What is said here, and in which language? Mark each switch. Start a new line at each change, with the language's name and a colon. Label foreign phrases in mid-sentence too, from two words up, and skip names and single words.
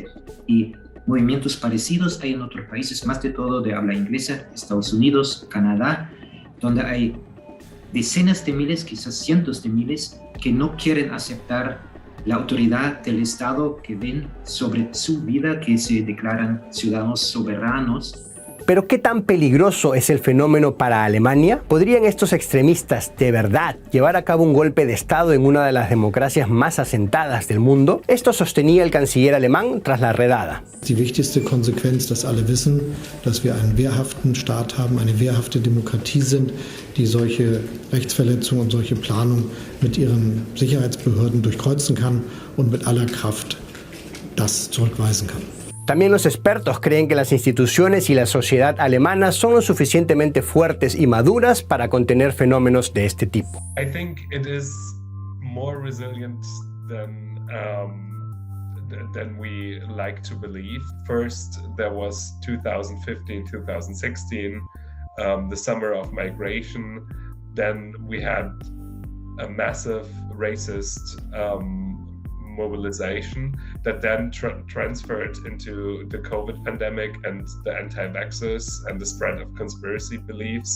Spanish: Y movimientos parecidos hay en otros países, más de todo de habla inglesa, Estados Unidos, Canadá, donde hay decenas de miles, quizás cientos de miles, que no quieren aceptar la autoridad del Estado, que ven sobre su vida, que se declaran ciudadanos soberanos. ¿Pero qué tan peligroso es el fenómeno para Alemania? ¿Podrían estos extremistas de verdad llevar a cabo un golpe de Estado en una de las democracias más asentadas del mundo? Esto sostenía el canciller alemán tras la redada.
German: Die wichtigste Konsequenz, dass alle wissen, dass wir einen wehrhaften Staat haben, eine wehrhafte Demokratie sind, die solche Rechtsverletzungen und solche Planung mit ihren Sicherheitsbehörden durchkreuzen kann und mit aller Kraft das zurückweisen kann.
Spanish: También los expertos creen que las instituciones y la sociedad alemana son lo suficientemente fuertes y maduras para contener fenómenos de este tipo.
English: I think it is more resilient than we like to believe. First, there was 2015, 2016, the summer of migration. Then we had a massive racist mobilization that then transferred into the COVID pandemic and the anti-vaxxers and the spread of conspiracy beliefs.